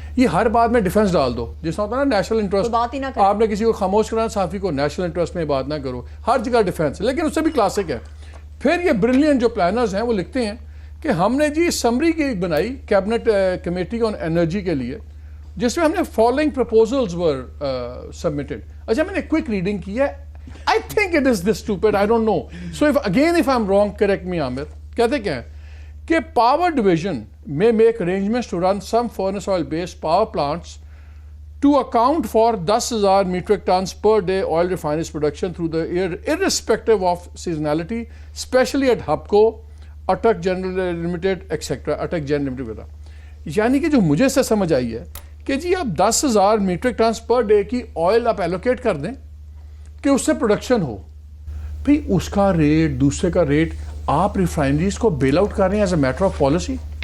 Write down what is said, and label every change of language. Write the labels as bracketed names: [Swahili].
[Urdu] یہ ہر بات میں ڈیفنس ڈال دو, جس طرح ہوتا ہے نا نیشنل انٹرسٹ. آپ نے کسی کو خاموش کرانا, صحافی کو نیشنل انٹرسٹ میں بات نہ کرو, ہر جگہ ڈیفنس. لیکن اس سے بھی کلاسک ہے. پھر یہ بریلین جو پلانرز ہیں وہ لکھتے ہیں کہ ہم نے جی سمری کی بنائی کیبنٹ کمیٹی آن انرجی کے لیے, جس میں ہم نے فالوئنگ پروپوزلز ور سبمٹڈ. اچھا میں نے کوئک ریڈنگ کی ہے. [English] I think it is this stupid, I don't know. So if I'm wrong, correct me, Amir. [Urdu] کہتے کیا ہے کہ [English] power division may make arrangements to run some furnace oil based power plants to account for 10,000 metric tons per day oil refineries production through the year irrespective of seasonality, especially at HUBCO, Atak General Limited, etc. Atak General Limited. [Urdu] یعنی کہ جو مجھے سے سمجھ آئی ہے کہ جی آپ 10,000 matric tons per day کی آئل آپ ایلوکیٹ کر دیں کہ اس سے پروڈکشن ہو, پھر اس کا ریٹ دوسرے کا ریٹ آپ ریفائنریز کو بیل آؤٹ کر رہے ہیں as a matter of policy.